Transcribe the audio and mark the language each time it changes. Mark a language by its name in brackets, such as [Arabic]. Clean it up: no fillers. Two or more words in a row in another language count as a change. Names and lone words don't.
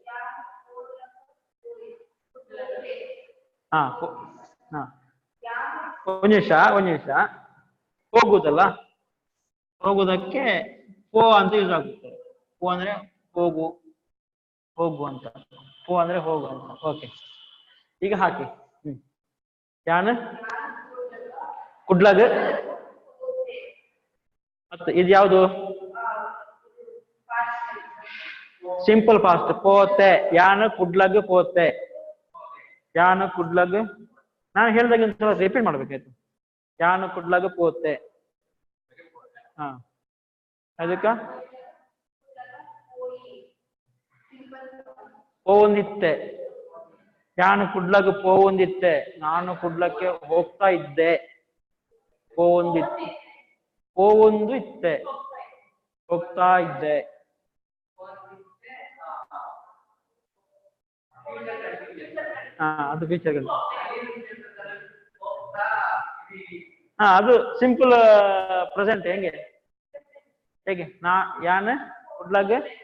[Kannada] ಹಾ ಹಾ ಒಂದು ನಿಮಿಷ ಹೋಗುದಲ್ಲ ಹೋಗುದಕ್ಕೆ ಪೋ ಅಂತ ಯೂಸ್ ಆಗುತ್ತೆ ಪೋ ಅಂದ್ರೆ ಹೋಗು ಹೋಗು ಅಂತ ಪೋ ಅಂದ್ರೆ ಹೋಗು ಅಂತ ಓಕೆ ಈಗ ಹಾಕಿ [Tulu] ಯಾನು ಕುಡ್ಲಗ್ [Kannada] ಮತ್ತೆ ಇದು ಯಾವುದು [English] simple past [Tulu] ಪೋತೆ ಯಾನು ಕುಡ್ಲಗ್ ಪೋತೆ ಯಾನು ಕುಡ್ಲಗ್ [Kannada] ನಾನು ಹೇಳ್ದಾಗ ಒಂದ್ಸಲ ರಿಪೀಟ್ ಮಾಡ್ಬೇಕಾಯ್ತು [Tulu] ಯಾನು ಕುಡ್ಲಗ್ ಪೋತೆ [Kannada] ಹಾ ಅದಕ್ಕ [Tulu] ಪೋವಂದಿತ್ತೆ ಯಾನು ಕುಡ್ಲಗ್ ಪೋವಂದಿತ್ತೆ [Kannada] ನಾನು ಕುಡ್ಲಕ್ಕೆ ಹೋಗ್ತಾ ಇದ್ದೆ [Tulu] ಪೋವಂದಿತ್ತೆ ಪೋವೊಂದು ಇತ್ತೆ [Kannada] ಹೋಗ್ತಾ ಇದ್ದೆ ಹಾ ಅದು ಫ್ಯೂಚರ್ ಹಾ ಅದು [English] simple present [Kannada] ಹೆಂಗೆ ಹೇಗೆ [Tulu] ಯಾನು ಕುಡ್ಲಗ್